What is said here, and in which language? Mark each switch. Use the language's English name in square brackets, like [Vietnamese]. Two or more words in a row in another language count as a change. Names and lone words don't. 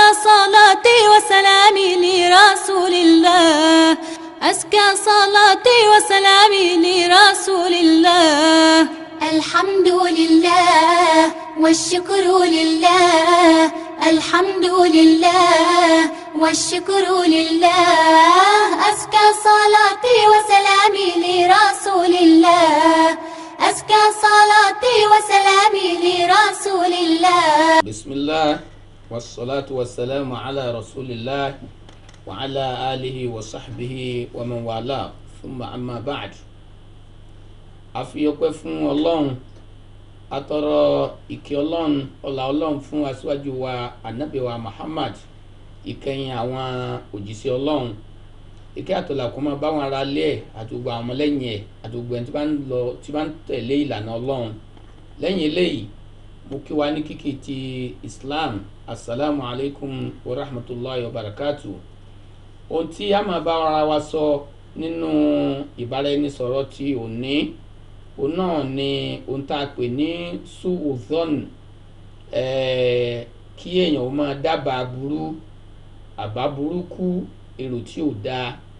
[Arabic] صلاتي وسلامي لرسول الله أزكى صلاتي وسلامي لرسول الله الحمد لله والشكر لله الحمد لله والشكر لله أزكى صلاتي وسلامي لرسول الله أزكى صلاتي وسلامي لرسول الله. بسم الله والصلاة والسلام على رسول الله وعلى آله وصحبه ومن والاه ثم أما بعد. [Yoruba] àfiyọpẹ́ fún Ọlọ́run atọrọ ìkẹ́ Ọlọ́run ọlá Ọlọ́run fún aṣíwájú wa Ànábì wa Muhammad ìkẹyìn àwọn òjíṣẹ́ Ọlọ́run ìkẹ́ àtọlà kó máa bá wọn ará ilé ẹ̀ àti gbogbo àwọn ọmọlẹ́yìn ẹ̀ àti gbogbo ẹni tí bá ń tẹ̀lé ìlànà Ọlọ́run. lẹ́yìn eléyìí mo kí wa ní kíkí ti Islam, [Arabic] السلام عليكم ورحمة الله وبركاته. [Yoruba] ohun tí a máa bá ara wa sọ nínú ìbáraẹnisọ̀rọ̀ tí òní òun náà ni ohun tá a pè ní suuzon, kí èèyàn ó máa dábàá burú, àbá burúkú, èrò tí ò dáa.